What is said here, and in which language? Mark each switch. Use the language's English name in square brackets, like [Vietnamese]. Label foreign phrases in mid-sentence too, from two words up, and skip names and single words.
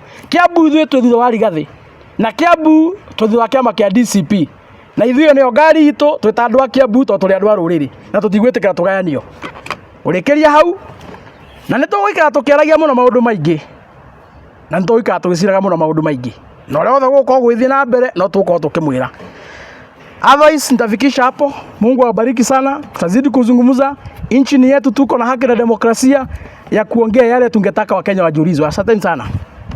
[Kikuyu] Kiambu ithuĩ twĩ thutha wa Rigathi na Kiambu twĩ thutha wa kiama kia DCP na ithuĩ nĩo ngari itũ twĩ ta andũ a Kiambu tondũ tũrĩ andũ a rũrĩrĩ na tũtigwĩtĩkĩra tũgayanio. Ũrĩkĩria hau na nĩtũgũikara tũkĩaragia mũno maũndũ maingĩ na nĩtũgũikara tũgĩciraga mũno maũndũ maingĩ na ũrĩa wothe gũkorwo gwĩthiĩ na mbere no tũgũkorwo tũkĩmwĩra. [Swahili] Otherwise nitafikisha hapo. Mungu awabariki sana. Tutazidi kuzungumza. Nchi ni yetu, tuko na haki na demokrasia ya kuongea yale tungetaka Wakenya wajiulizwe. Asanteni sana.